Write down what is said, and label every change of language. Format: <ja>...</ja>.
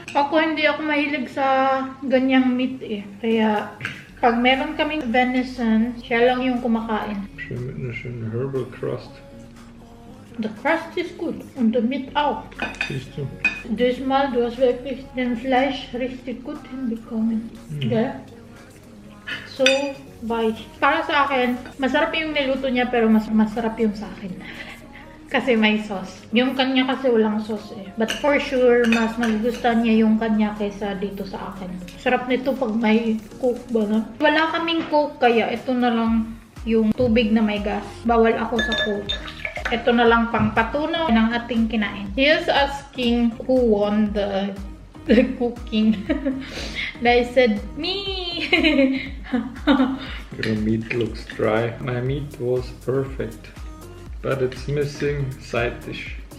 <tl>Ako hindi ako mahilig sa ganyang meat eh. Kaya, pag meron kaming venison, siya lang yung kumakain.</tl> <de>Schön mit einer schönen herbal crust.</de> <en>The crust is good und the meat auch.</en> <de>Siehst du? Diesmal, du hast wirklich den Fleisch richtig gut hinbekommen.</de> <tl>Yeah?</tl> <de>So, weich.</de> <tl>Para sa akin, masarap yung niluto niya pero mas masarap yung sa akin. Kasi may sauce. Yung kanya kasi walang sauce eh.</tl> <en>But for sure,</en> <tl>mas magugustuhan niya yung kanya kaysa dito sa akin. Sarap nito pag may coke ba na? Wala kaming coke kaya ito na lang yung tubig na may gas. Bawal ako sa coke. Ito na lang pang patunaw ng ating kinain.</tl> <en>He is asking who won the cooking. And I said, me! Your meat looks dry. My meat was perfect. But it's missing side dish.</en>